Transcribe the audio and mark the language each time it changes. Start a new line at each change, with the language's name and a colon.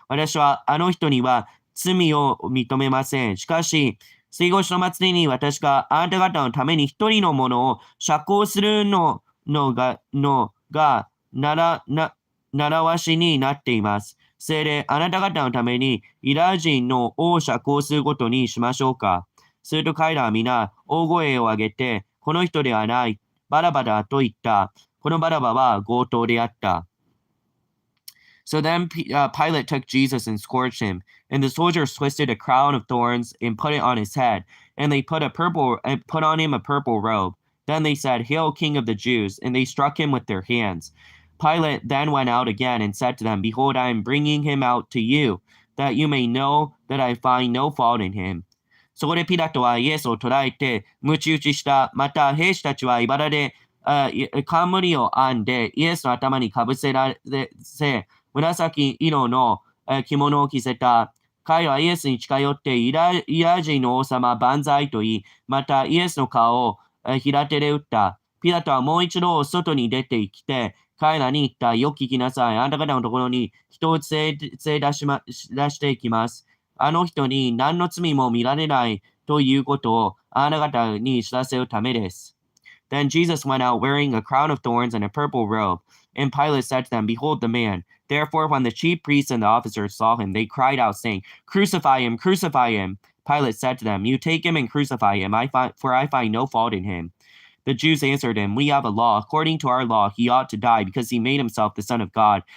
Japanese: 私はあの人には罪を認めません。しかし、水越の祭りに私があなた方のために一人のものを釈放するのが習わしになっています。それであなた方のためにユダヤ人の王を釈放することにしましょうか。すると彼らは皆大声を上げて、この人ではない、バラバだと言った。このバラバは強盗であった。
English: So then Pilate took Jesus and scourged him, and the soldiers twisted a crown of thorns and put it on his head, and they put on him a purple robe. Then they said, "Hail, King of the Jews!" And they struck him with their hands. Pilate then went out again and said to them, "Behold, I am bringing him out to you, that you may know that I find no fault in him."
Japanese: そこでピラトはイエスを捕らえて、鞭打ちした。また兵士たちは茨で冠を編んで、イエスの頭にかぶせ紫色の着物を着せた。彼はイエスに近寄ってユダヤ人の王様万歳と言い、またイエスの顔を平手で打った。ピラトはもう一度外に出てきて、彼らに言った。よく聞きなさい。あなた方のところに人を連れ出していきます。あの人に何の罪も見られないということをあなた方に知らせるためです。
English: Then Jesus went out wearing a crown of thorns and a purple robe. And Pilate said to them, "Behold the man." Therefore, when the chief priests and the officers saw him, they cried out, saying, "Crucify him, crucify him." Pilate said to them, "You take him and crucify him, for I find no fault in him." The Jews answered him, "We have a law. According to our law, he ought to die, because he made himself the Son of God."